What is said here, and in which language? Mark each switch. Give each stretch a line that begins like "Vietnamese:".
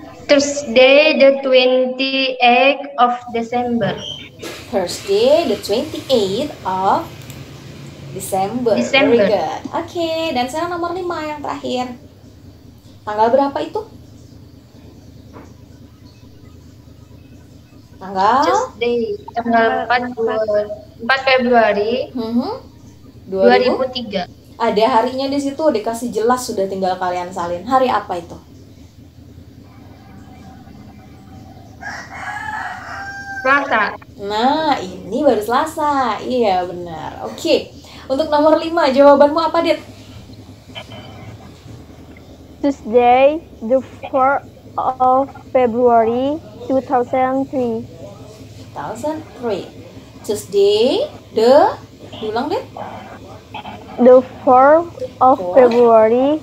English: Thursday, the 28th of December. Thursday, the 28th of December. December. Very good.
Indonesian: Oke, dan sekarang nomor 5 yang terakhir. Tanggal berapa itu? Tanggal Tuesday, tanggal 4 Februari 2000. 2003. Ada harinya di situ, dikasih jelas, sudah tinggal kalian salin. Hari apa itu? Selasa. Nah, ini baru Selasa. Iya, benar. Oke. Untuk nomor 5, jawabanmu apa, Dit?
English: Tuesday, the 4th of February 2003.
Indonesian: 2003. Tuesday, diulang, Dit.
English: The 4th of 4th February